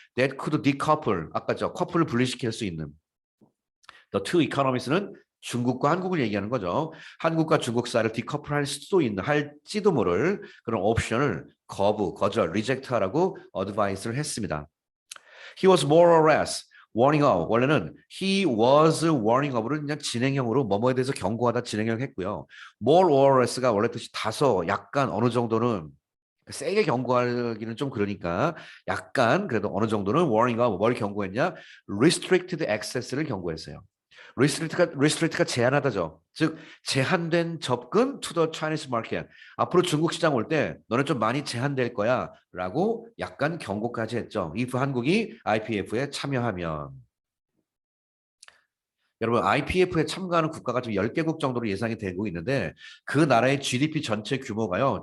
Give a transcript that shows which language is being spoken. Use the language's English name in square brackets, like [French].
[English] That could decouple, [Korean] 아까 커플을 분리시킬 수 있는 The two economies는 중국과 한국을 얘기하는 거죠. 한국과 중국 사이를 디커플할 수도 있는 할지도 모를 그런 옵션을 거절, reject하라고 어드바이스를 했습니다. [English] He was more or less warning of. [Korean] 원래는 [English] he was warning of [Korean] 를 그냥 진행형으로 뭐뭐에 대해서 경고하다 진행형 했고요. more or less가 원래 뜻이 다소, 약간, 어느 정도는 세게 경고하기는 좀 그러니까 약간 그래도 어느 정도는 warning of 뭘 경고했냐? [English] restricted access [Korean] 를 경고했어요. restrict가 제한하다죠. 즉 제한된 접근 [English] to the Chinese market. [Korean] 앞으로 중국 시장 올 때 너는 좀 많이 제한될 거야 라고 약간 경고까지 했죠. if 한국이 IPF에 참여하면. 여러분 IPF에 참가하는 국가가 지금 10개국 정도로 예상이 되고 있는데 그 나라의 GDP 전체 규모가요.